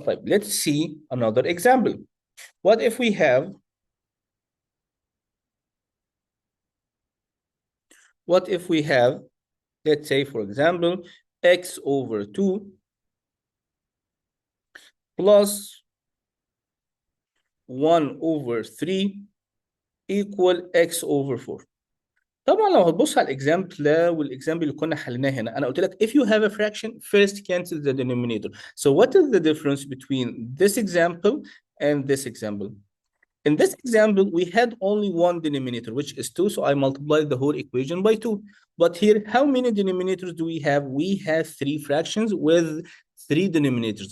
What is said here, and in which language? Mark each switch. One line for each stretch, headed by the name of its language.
English: طيب let's see another example. What if we have let's say for example x over 2 plus 1 over 3 equal x over 4.
Arabic: طبعا لو هتبص على الاكزامبل ده والاكزامبل اللي كنا حليناه هنا، انا قلت لك
English: if you have a fraction first cancel the denominator. So what is the difference between this example and this example? In this example, we had only one denominator, which is 2, so I multiplied the whole equation by 2. But here, how many denominators do we have? We have 3 fractions with 3 denominators.